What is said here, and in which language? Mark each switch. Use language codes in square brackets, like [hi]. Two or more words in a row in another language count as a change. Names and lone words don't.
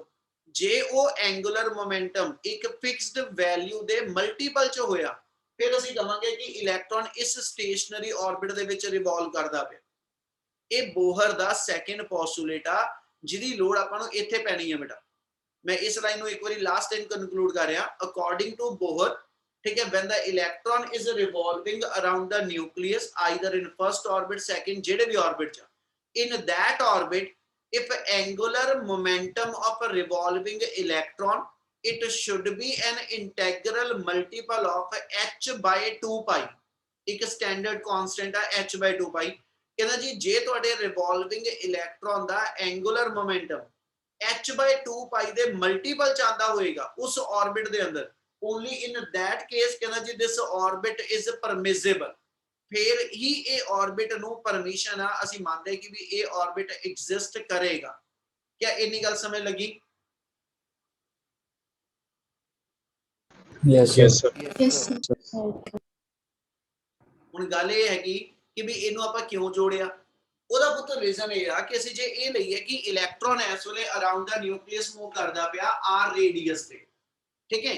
[pa] ਜੇ ਉਹ [en] angular momentum [pa] ਇੱਕ [en] fixed value [pa] ਦੇ ਮਲਟੀਪਲ 'ਚ ਹੋਇਆ, ਫਿਰ ਅਸੀਂ ਕਹਾਂਗੇ ਕਿ ਇਲੈਕਟ੍ਰੋਨ ਇਸ [en] stationary orbit [pa] ਦੇ ਵਿੱਚ ਰਿਵੋਲਵ ਕਰਦਾ ਪਿਆ। ਇਹ ਬੋਹਰ ਦਾ [en] second postulate [pa] ਆ ਜਿਹਦੀ ਲੋੜ ਆਪਾਂ ਨੂੰ ਇੱਥੇ ਪੈਣੀ ਹੈ ਬੇਟਾ। ਮੈਂ ਇਸ ਲਾਈਨ ਨੂੰ ਇੱਕ ਵਾਰੀ [en] last time conclude [pa] ਕਰ ਰਿਹਾ। [en] according to [pa] ਬੋਹਰ, ਠੀਕ ਹੈ, [en] when the electron is revolving around the nucleus either in first orbit, second, [pa] ਜਿਹੜੇ ਵੀ orbit 'ਚ, [en] in that orbit if angular momentum of a revolving electron it should be an integral multiple of h by 2 pi, [pa] ਇੱਕ [en] standard constant [pa] ਆ [en] h by 2 pi। [pa] ਕਹਿੰਦਾ ਜੀ ਜੇ ਤੁਹਾਡੇ [en] revolving electron [pa] ਦਾ [en] angular momentum h by 2 pi [pa] ਦੇ ਮਲਟੀਪਲ ਚ ਆਂਦਾ ਹੋਏਗਾ ਉਸ ਆਰਬਿਟ ਦੇ ਅੰਦਰ, [en] only in that case [pa] ਕਹਿੰਦਾ ਜੀ [en] this orbit is permissible, [pa] ਫਿਰ ਹੀ ਇਹ ਆਰਬਿਟ ਨੂੰ ਪਰਮਿਸ਼ਨ ਆ, ਅਸੀਂ ਮੰਨਦੇ ਕਿ ਵੀ ਇਹ ਆਰਬਿਟ ਐਗਜ਼ਿਸਟ ਕਰੇਗਾ। ਕਿਆ ਇੰਨੀ ਗੱਲ ਸਮਝ ਲੱਗੀ? [en] Yes, sir. [pa] ਹੁਣ ਗੱਲ ਇਹ ਹੈਗੀ ਕਿ ਵੀ ਇਹਨੂੰ ਆਪਾਂ ਕਿਉਂ ਜੋੜਿਆ, ਉਹਦਾ ਪੁੱਤ ਰੀਜ਼ਨ ਇਹ ਆ ਕਿ ਅਸੀਂ ਜੇ ਇਹ ਲਈਏ ਕਿ ਇਲੈਕਟ੍ਰੋਨ ਇਸ ਵੇਲੇ [en] around the nucleus move [pa] ਕਰਦਾ ਪਿਆ r ਰੇਡੀਅਸ ਤੇ, ਠੀਕ ਹੈ।